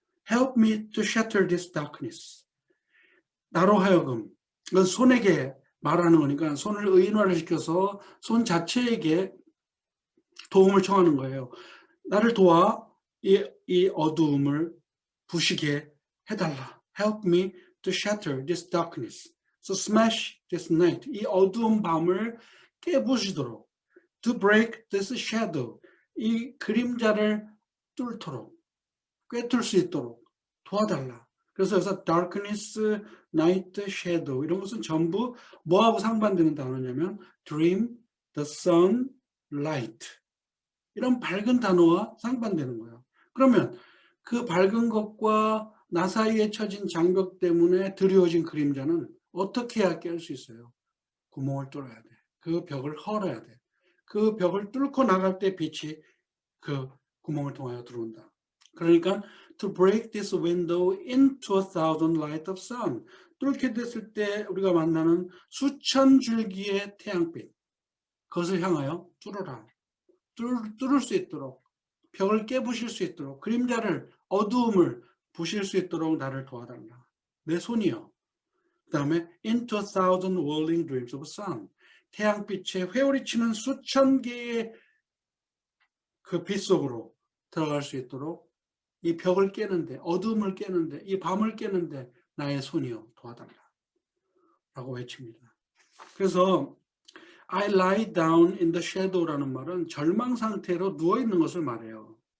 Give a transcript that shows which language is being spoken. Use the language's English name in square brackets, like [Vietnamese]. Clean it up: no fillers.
[English] Help me to shatter this darkness. [Korean] 나로 하여금, 이건 손에게 말하는 거니까 손을 의인화를 시켜서 손 자체에게 도움을 청하는 거예요. 나를 도와 이 어두움을 부시게 해달라. [English] Help me to shatter this darkness. So smash this night. [Korean] 이 어두운 밤을 깨부시도록. [English] To break this shadow. [Korean] 이 그림자를 뚫도록. 꿰뚫 수 있도록 도와달라. 그래서 여기서 darkness, night, shadow 이런 것은 전부 뭐하고 상반되는 단어냐면 dream, the sun, light 이런 밝은 단어와 상반되는 거예요. 그러면 그 밝은 것과 나 사이에 처진 장벽 때문에 드리워진 그림자는 어떻게 해야 깰 수 있어요? 구멍을 뚫어야 돼. 그 벽을 헐어야 돼. 그 벽을 뚫고 나갈 때 빛이 그 구멍을 통하여 들어온다. 그러니까 [English] to break this window into 1,000 light of sun. [Korean] 뚫게 됐을 때 우리가 만나는 수천 줄기의 태양빛. 그것을 향하여 뚫어라. 뚫을 수 있도록 벽을 깨부실 수 있도록 그림자를 어두움을 부실 수 있도록 나를 도와달라. 내 손이여. 그 다음에 [English] into 1,000 whirling dreams of sun. [Korean] 태양빛에 회오리치는 수천 개의 그 빛 속으로 들어갈 수 있도록 이 벽을 깨는데, 어둠을 깨는데, 이 밤을 깨는데 나의 손이여 도와달라 라고 외칩니다. 그래서 [English] I lie down in the shadow [Korean] 라는 말은 절망 상태로 누워있는 것을 말해요.